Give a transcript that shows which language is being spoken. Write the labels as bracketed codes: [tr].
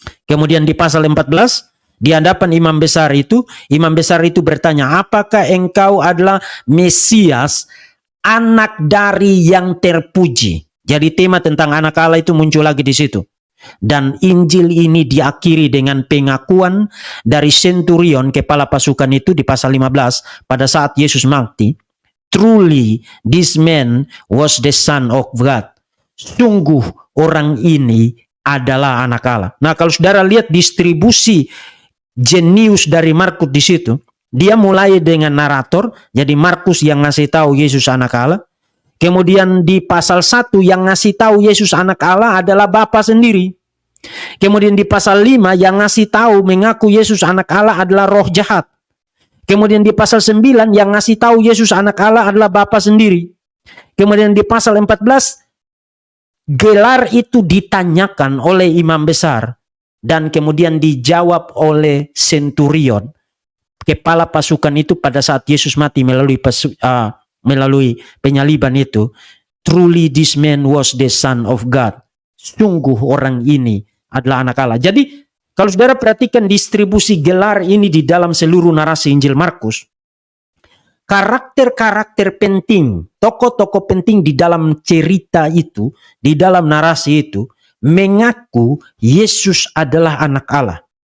[id] Kemudian di pasal 14, di hadapan imam besar itu bertanya, apakah engkau adalah Mesias, anak dari yang terpuji? Jadi tema tentang anak Allah itu muncul lagi di situ. Dan Injil ini diakhiri dengan pengakuan dari centurion, kepala pasukan itu, di pasal 15 pada saat Yesus mati. [en] Truly this man was the son of God. [id] Sungguh orang ini adalah anak Allah. Nah, kalau saudara lihat distribusi jenius dari Markus di situ, dia mulai dengan narator, jadi Markus yang ngasih tahu Yesus anak Allah. Kemudian di pasal 1 yang ngasih tahu Yesus anak Allah adalah Bapa sendiri. Kemudian di pasal 5 yang ngasih tahu mengaku Yesus anak Allah adalah roh jahat. Kemudian di pasal 9 yang ngasih tahu Yesus anak Allah adalah Bapa sendiri. Kemudian di pasal 14 gelar itu ditanyakan oleh imam besar dan kemudian dijawab oleh centurion, kepala pasukan itu pada saat Yesus mati melalui penyaliban itu. [en] Truly this man was the son of God. [id] Sungguh orang ini adalah anak Allah. Jadi kalau saudara perhatikan distribusi gelar ini di dalam seluruh narasi Injil Markus, karakter-karakter penting, tokoh-tokoh penting di dalam cerita itu, di dalam narasi itu, mengaku Yesus adalah anak Allah.